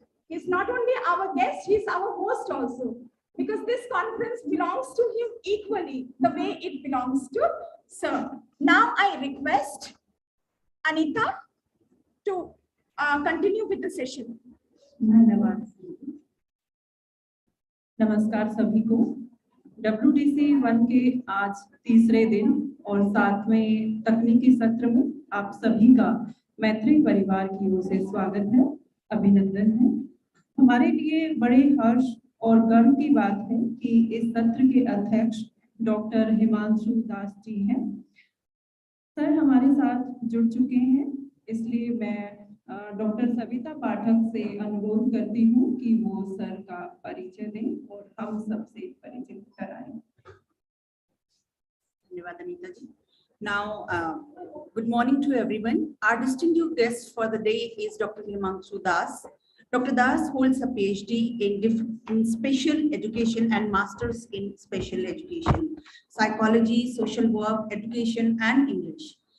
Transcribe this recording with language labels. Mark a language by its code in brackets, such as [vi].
[en] He's not only our guest, he's our host also, because this conference belongs to him equally, the way it belongs to sir. Now I request Anita to continue with the session. [hi] धन्यवाद। नमस्कार सभी को। WDC 1 के आज तीसरे दिन और 7वें तकनीकी सत्र में आप सभी का मैत्री परिवार की ओर से स्वागत है, अभिनंदन है। हमारे लिए बड़े हर्ष और गर्व की बात है कि इस सत्र के अध्यक्ष डॉक्टर हिमांशु दास जी हैं। सर हमारे साथ जुड़ चुके हैं, इसलिए मैं डॉक्टर सविता पाठक से अनुरोध करती हूँ कि वो सर का परिचय दें और हम सबसे परिचित कराएं। धन्यवाद अनीता जी। [en] Now, good morning to everyone. Our distinguished guest for the day is Dr. Himanshu Das. Dr. Das holds a PhD in special education and master's in special education, psychology, social work, education, and English.